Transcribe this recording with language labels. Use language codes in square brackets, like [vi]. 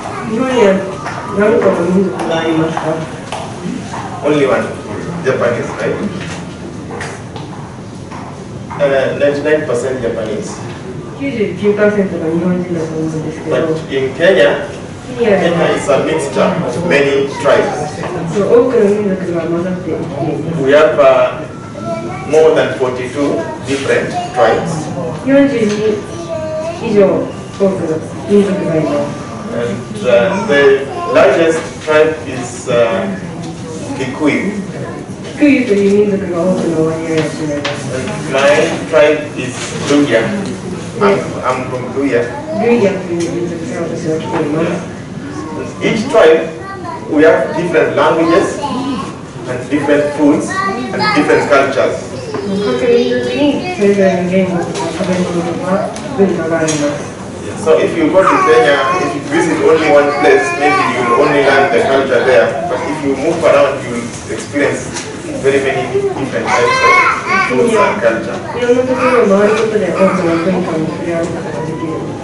[ja] 日本には何個の民族がありますか？ [en] Only one, Japanese, right? 99% Japanese. [ja] 99% が日本人だと思うんですけど。 [en] But in Kenya, [ja] ケニアで [en] Kenya [ja] は [en] is a mixture of many tribes. [ja] 多くの民族が混ざって生きています。 [en] We have more than 42 different tribes. [ja] 42以上多くの民族がいます。 [en] And the largest tribe is Kikuyu. [ja] キクユという民族が多くの割合を占めます。 [en] And my tribe is Luya. I'm from Luya. [ja] ルイヤという民族から私は来ています。 [en] Each tribe, we have different languages and different foods and different cultures. [ja] 各民族にそれぞれの言語とか食べ物とか文化があります。 [en] So if you go to Kenya, if you visit only one place, maybe you will only learn the culture there. But if you move around, you will experience very many different types of foods and culture. [ja] いろんなところを回ることで多くの文化に触れ合うことができる。